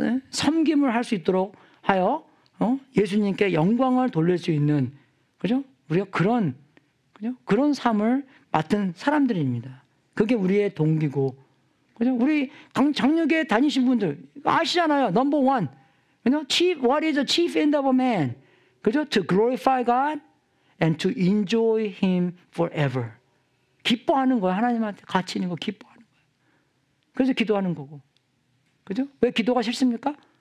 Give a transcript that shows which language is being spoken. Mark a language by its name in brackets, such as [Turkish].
[Korean] 섬김을 할 수 있도록 하여 예수님께 영광을 돌릴 수 있는, 그죠? 우리가 그런 삶을 맡은 사람들입니다. 그게 우리의 동기고, 그죠? 우리 장로교에 다니신 분들 아시잖아요. [English] 넘버 원, what is the chief end of a man? [Korean] 그죠? [English] To glorify God and to enjoy Him forever. [Korean] 기뻐하는 거예요. 하나님한테 같이 있는 거 기뻐하는 거예요. 그래서 기도하는 거고. 그죠? 왜 기도가 싫습니까?